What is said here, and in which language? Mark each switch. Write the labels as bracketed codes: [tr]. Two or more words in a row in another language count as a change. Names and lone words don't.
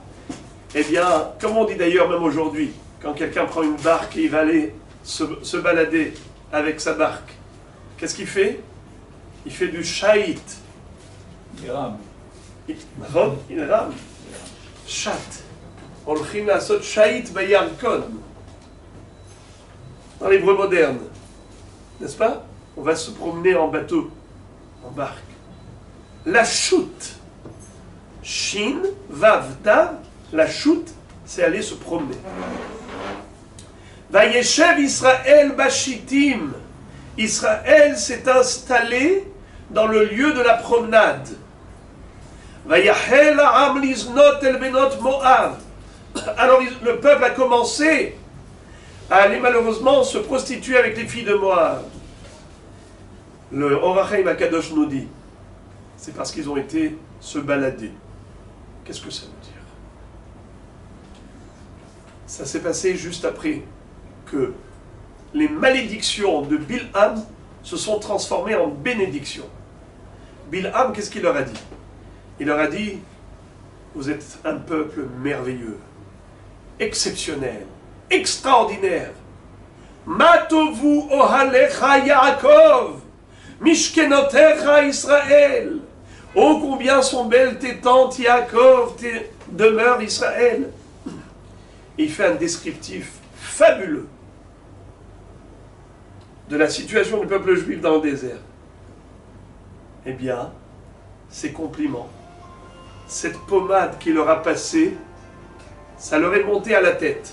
[fr] Eh bien, comme on dit d'ailleurs même aujourd'hui, quand quelqu'un prend une barque et il va aller se balader avec sa barque, qu'est-ce qu'il fait? Il fait du shaït. Il rame. Il rame. Chat. [he] הולכים לעשות שייט בירקון. [fr] Dans l'hébreu moderne. N'est-ce pas? On va se promener en bateau, en barque. La chute. [he] שין, וו, תו. [fr] La chute, c'est aller se promener. [he] וישב ישראל בשטים. [fr] Israël s'est installé dans le lieu de la promenade. [he] ויחל העם לזנות אל בנות מואב. [fr] Alors le peuple a commencé à aller malheureusement se prostituer avec les filles de Moab. Le Or HaChaim Akadosh nous dit, c'est parce qu'ils ont été se balader. Qu'est-ce que ça veut dire? Ça s'est passé juste après que les malédictions de Bilham se sont transformées en bénédictions. Bilham, qu'est-ce qu'il leur a dit? Il leur a dit, vous êtes un peuple merveilleux, exceptionnel, extraordinaire. [he] מה טובו אהליך יעקב, משכנותיך ישראל. [fr] Oh, combien sont belles tes tentes, Yaakov, tes demeures, Israël. Et il fait un descriptif fabuleux de la situation du peuple juif dans le désert. Eh bien, ces compliments, cette pommade qui leur a passé, ça leur est monté à la tête.